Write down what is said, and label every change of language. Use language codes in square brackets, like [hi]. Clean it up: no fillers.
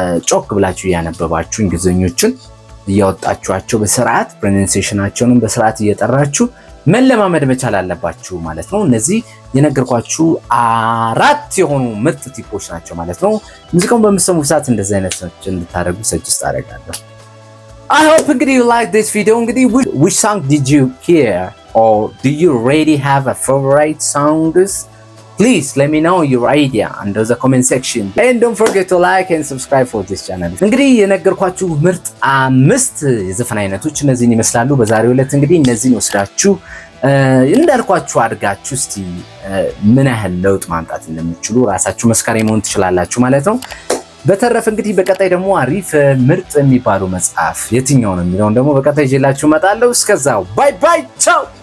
[am] ጮክ ብላችሁ ያነበባችሁ እንግሊዘኞችን እያወጣችኋቸው በስርዓት pronunciation-አቸውን በስርዓት እየጠራችሁ መለማመድ መቻል አለባችሁ ማለት ነው። እነዚህ የነገርኳችሁ 4 የሆኑ ምርጥ ቲፖች ናቸው ማለት ነው። ሙዚቃውን በምትሰሙ ሰዓት እንደዚህ አይነት እንድታደርጉ ሰጀስት አደርጋለሁ። [en] I hope [am] እንግዲህ [en] you like this video [am] እንግዲህ [en] which song did you hear or do you already have a favorite songs? Please let me know your idea under the comment section and don't forget to like and subscribe for this channel. [am] እንግዲህ የነገርኳችሁ ምርጥ 5 የዘፈን አይነቶች እነዚህን ይመስላሉ። በዛሬው ዕለት እንግዲህ እነዚህን ወስዳችሁ እንዳልኳችሁ አድርጋችሁ እስቲ ምን ያህል ለውጥ ማምጣት እንደምትችሉ ራሳችሁ መስካሪ መሆን ትችላላችሁ ማለት ነው። በተረፈ እንግዲህ በቀጣይ ደግሞ አሪፍ ምርጥ የሚባለው መጽሐፍ የትኛው ነው የሚለውን ደግሞ በቀጣይ ይዤላችሁ እመጣለሁ። እስከዛው ባይ ባይ ቻው።